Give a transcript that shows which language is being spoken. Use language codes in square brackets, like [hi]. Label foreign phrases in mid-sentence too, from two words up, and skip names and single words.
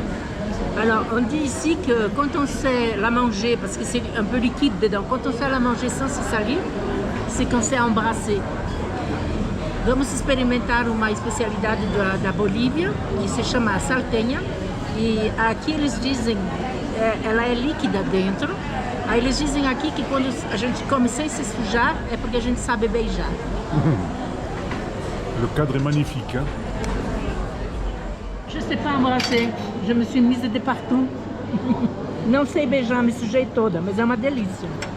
[fr] Alors, on dit ici que quand on sait la manger, parce que c'est un peu liquide dedans, quand on sait la manger sans se salir, c'est qu'on sait embrasser. [pt] Vamos experimentar uma especialidade da Bolívia, que se chama salteña. E aqui eles dizem, ela é líquida dentro. Aí eles dizem aqui que quando a gente come sem se sujar, é porque a gente sabe beijar. [fr] Le cadre est magnifique, hein? Je ne sais pas embrasser, je me suis mise de partout. [pt] Não sei beijar, me sujei toda, mas é uma delícia.